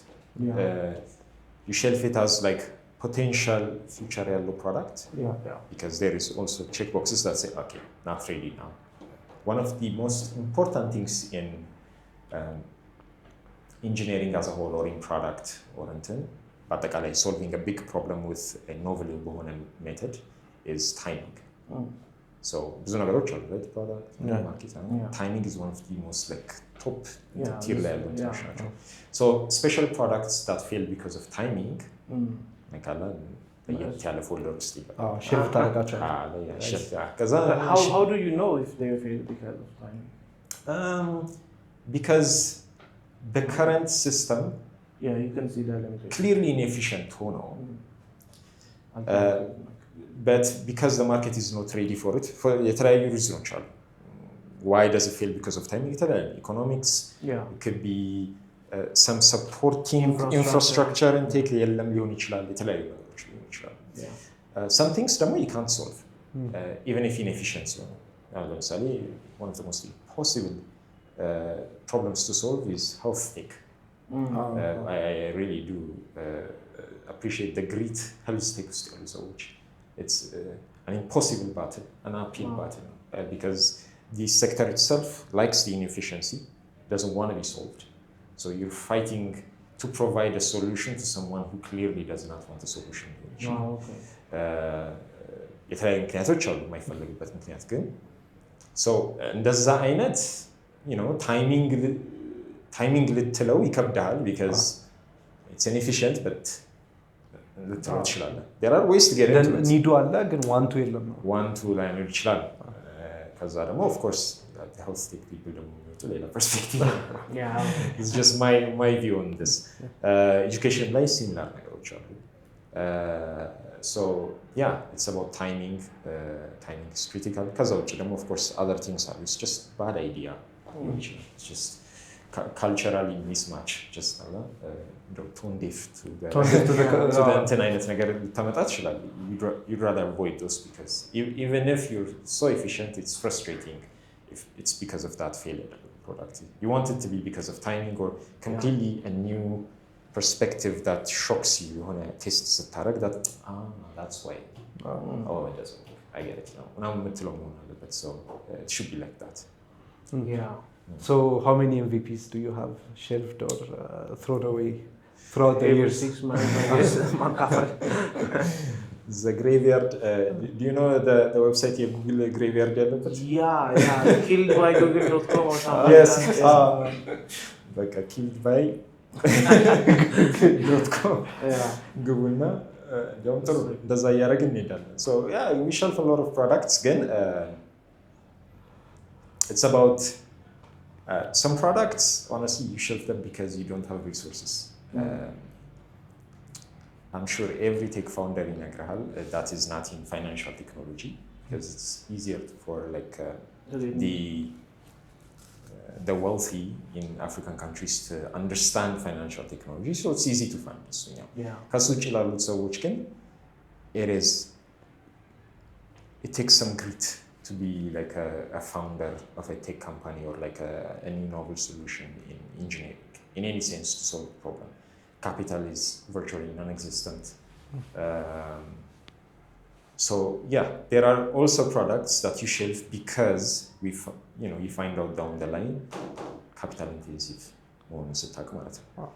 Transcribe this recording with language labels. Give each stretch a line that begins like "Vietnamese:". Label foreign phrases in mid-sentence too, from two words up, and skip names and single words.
English: You shelf it as like potential future yellow product, because there is also checkboxes that say, okay, not ready now. One of the most important things in engineering as a whole, or in product or but solving a big problem with a novel method, is timing.
Amharic: So ብዙ ነገሮች አሉ,
English: right? Product, market, timing is one of the most like top tier level. So special products that fail because of timing,
Amharic: ያለ ፎልደር ውስጥ ይገባል። ሼልፍ ታደርጋቸው።
English: How do you know if they fail because of timing? Because the current system, you can see that limitation. Clearly inefficient ሆኖ, but because the market is not ready for it,
Amharic: የተለያዩ ሪዝኖች አሉ.
English: Why does it fail because of timing?
Amharic: የተለያዩ
English: economics, it could be some supporting infrastructure intake
Amharic: የለም ሊሆን ይችላል፣ የተለያዩ ነገሮች ሊሆን ይችላል.
English: Some things ደግሞ you can't solve, even if inefficient
Amharic: ሲሆኑ። ለምሳሌ
English: one of the most impossible problems to solve is health tech. I really do appreciate the great health tech
Amharic: ውስጥ ያሉ ሰዎች.
English: It's an impossible battle, an uphill battle, because the sector itself likes the inefficiency, doesn't want to be solved. So you're fighting to provide a solution to someone who clearly does not want a solution.
Amharic: የተለያዩ ምክንያቶች አሉ የማይፈልግበት ምክንያት ግን so እንደዛ አይነት ታይሚንግ ልትለው ይከብዳል,
English: because it's inefficient, but
Amharic: ልትለው ትችላለህ.
English: There are ways to get into it.
Amharic: ኒዱ አለ ግን ዋንቱ የለም ነው። ዋንቱ ላይኖር ይችላል ከዛ ደግሞ
English: of course the health tech people
Amharic: ደግሞ ሌላ
English: perspective it's just my view on this education ላይ similar
Amharic: ነገሮች አሉ
English: so yeah it's about timing timing is critical
Amharic: ከዛ ውጭ ደግሞ
English: of course other things are it's just bad idea it's just culturally mismatch just tone deaf to the
Amharic: እንትን አይነት ነገር ልታመጣ ትችላለህ
English: you'd rather avoid those because even if you're so efficient it's frustrating if it's because of that failure product you want it to be because of timing or completely a new perspective that shocks you
Amharic: የሆነ ቴስት ስታረግ
English: that that's why oh it doesn't work I get it now
Amharic: ምናምን የምትለው መሆን አለበት
English: so it should be like that So how many MVPs do you have shelved or thrown away throughout the years? 6 months The graveyard do you know the website your Google graveyard ያለበት killed by google.com or something yes በቃ killed by google.com
Amharic: ግቡና እንደውም ጥሩ እንደዛ እያደረግን እንሄዳለን
English: so yeah we shelf a lot of products ግን it's about some products honestly you shelf them because you don't have resources I'm sure every tech founder in Agrahal that is not in financial technology because it's easier for like the wealthy in African countries to understand financial technology so it's easy to find this
Amharic: ከሱ ውጭ ላሉት ሰዎች ግን
English: it takes some grit to be like a founder of a tech company or like a new novel solution in engineering in any sense to solve a problem. Capital is virtually non-existent. So yeah, there are also products that you shelf because you find out down the line capital intensive
Amharic: መሆኑን ስታውቅ ማለት ነው.